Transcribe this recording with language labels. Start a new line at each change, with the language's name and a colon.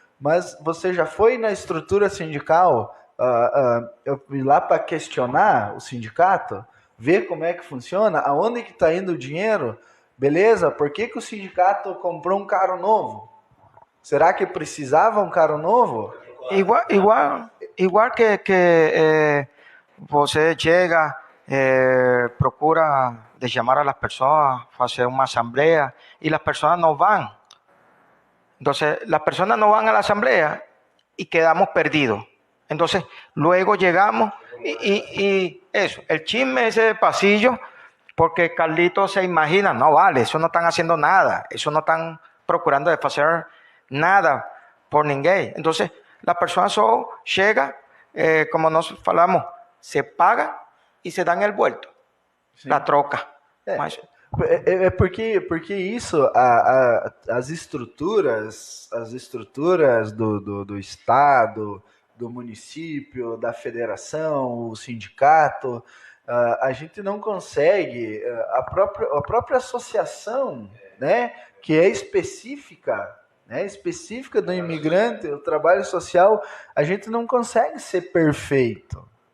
Portuguese: Mas você já foi na estrutura sindical ir lá para questionar o sindicato? Ver como é que funciona? Aonde que está indo o dinheiro? Beleza, por que o sindicato comprou um carro novo? Será que precisava um carro novo?
Spanish: Igual que você chega, procura de chamar a las personas, hacer una asamblea y las personas no van. Entonces, las personas no van a la asamblea y quedamos perdidos. Entonces, luego llegamos y eso, el chisme ese de pasillo, porque Carlitos se imagina, no vale, eso no están haciendo nada, eso no están procurando de hacer nada
Portuguese: por ninguém.
Spanish: Entonces, la persona solo llega,
Portuguese: como nos falamos, se paga e se dá
Spanish: el vuelto, la troca.
Portuguese: Mas... Porque isso, as estruturas do Estado, do município, da federação, o sindicato, a gente não consegue, a própria associação, né, que é específica do imigrante, o trabalho social, a gente não consegue ser perfeito.